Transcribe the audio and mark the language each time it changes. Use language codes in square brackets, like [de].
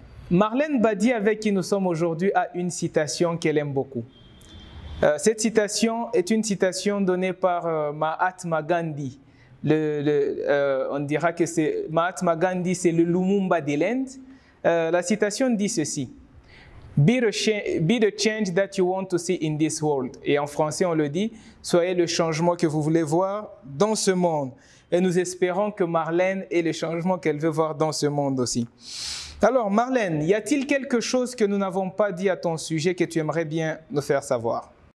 [fr] Marlène Badié, avec qui nous sommes aujourd'hui, a une citation qu'elle aime beaucoup. Cette citation est une citation donnée par Mahatma Gandhi. On dira que Mahatma Gandhi, c'est le Lumumba de l'Inde. La citation dit ceci. [en] Be the change that you want to see in this world. [fr] Et en français, on le dit, soyez le changement que vous voulez voir dans ce monde. Et nous espérons que Marlène est le changement qu'elle veut voir dans ce monde aussi. Alors, Marlène, y a-t-il quelque chose que nous n'avons pas dit à ton sujet que tu aimerais bien nous faire savoir?